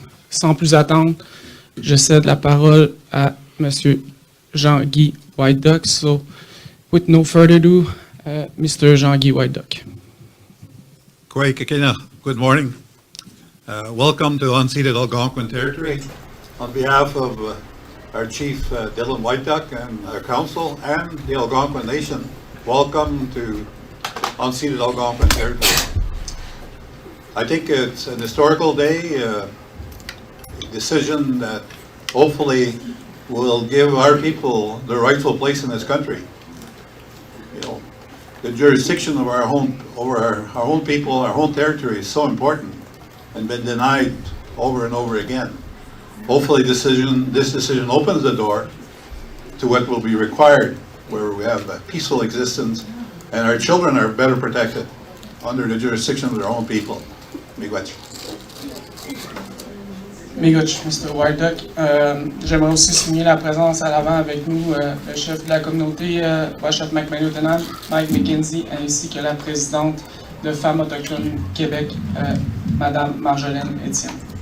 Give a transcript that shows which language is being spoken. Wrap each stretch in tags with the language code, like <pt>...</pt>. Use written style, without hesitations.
<fr>Sans plus attendre, je cède la parole à Monsieur Jean-Guy Whiteduck.</fr> <en>So, with no further ado, Mr. Jean-Guy Whiteduck. Kwai Kekena, good morning. Welcome to unceded Algonquin territory. On behalf of our Chief Dylan Whiteduck and our Council and the Algonquin Nation, welcome to unceded Algonquin territory. I think it's an historical day, a decision that hopefully will give our people the rightful place in this country. You know, the jurisdiction of our own people, our own territory is so important and been denied over and over again. Hopefully this decision opens the door to what will be required, where we have a peaceful existence and our children are better protected under the jurisdiction of their own people.</en> <alq>Miigwech.</alq> <en>Miigwech, Mr. Whiteduck.</en> <fr>J'aimerais aussi souligner la présence à l'avant avec nous le chef de la communauté, Wachef McMahon, Mike McKenzie, ainsi que la présidente de Femmes autochtones Québec, Madame Marjolaine Étienne.</fr>